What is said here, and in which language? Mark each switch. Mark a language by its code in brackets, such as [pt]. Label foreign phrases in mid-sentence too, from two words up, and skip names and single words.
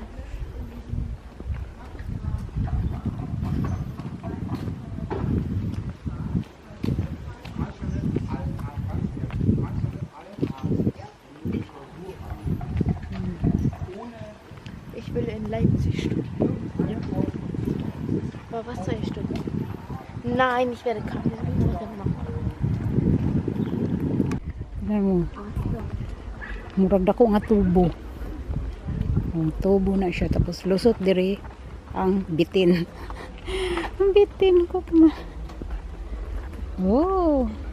[de] Ich will in Leipzig studieren. Ja. Aber was soll ich studieren? Nein, ich werde Krankenpflegerin machen. [ceb] Tingnan mo. Murag dako nga tubo. Ang tubo na siya. Tapos lusot diri ang bitin. Ang bitin ko pa. Oh.